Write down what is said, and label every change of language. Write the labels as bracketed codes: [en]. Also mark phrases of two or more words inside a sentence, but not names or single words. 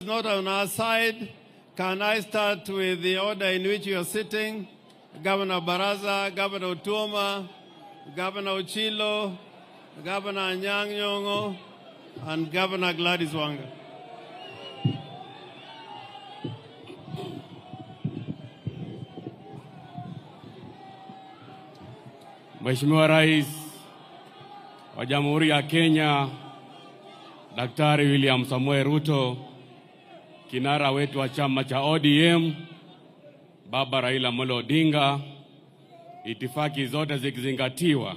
[en] not on our side, can I start with the order in which you are sitting? Governor Baraza, Governor Otuoma, Governor Ochilo, Governor Anyang' Nyong'o, and Governor Gladys Wanga. [sw] Mheshimiwa Rais wa Jamhuri ya Kenya, Daktari William Samoei Ruto, kinara wetu wa chama cha ODM, Baba Raila Amolo Odinga, itifaki zote zikizingatiwa.